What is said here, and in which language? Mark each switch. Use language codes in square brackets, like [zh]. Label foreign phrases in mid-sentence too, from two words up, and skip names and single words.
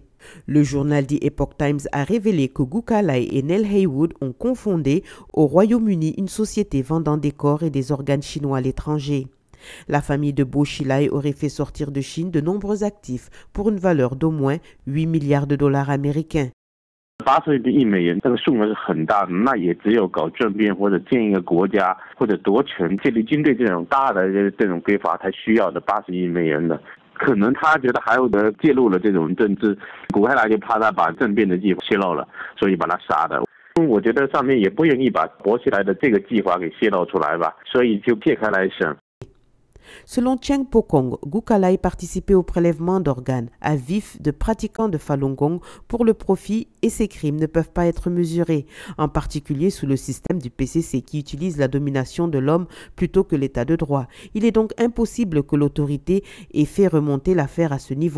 [fr] Le journal The Epoch Times a révélé que Gu Kailai et Nell Haywood ont cofondé au Royaume-Uni une société vendant des corps et des organes chinois à l'étranger. La famille de Bo Xilai aurait fait sortir de Chine de nombreux actifs pour une valeur d'au moins 8 milliards de dollars américains. [zh] 80 亿美元，这个数额是很大的，那也只有搞政变或者建一个国家或者夺权、建立军队这种大的这种规划才需要的80亿美元的。可能他觉得还有的介入了这种政治，古开来就怕他把政变的计划泄露了，所以把他杀的。我觉得上面也不愿意把博起来的这个计划给泄露出来吧，所以就撇开来审。 [fr] Selon Cheng Pokong, Gu Kailai participait au prélèvement d'organes à vif de pratiquants de Falun Gong pour le profit et ces crimes ne peuvent pas être mesurés, en particulier sous le système du PCC qui utilise la domination de l'homme plutôt que l'état de droit. Il est donc impossible que l'autorité ait fait remonter l'affaire à ce niveau.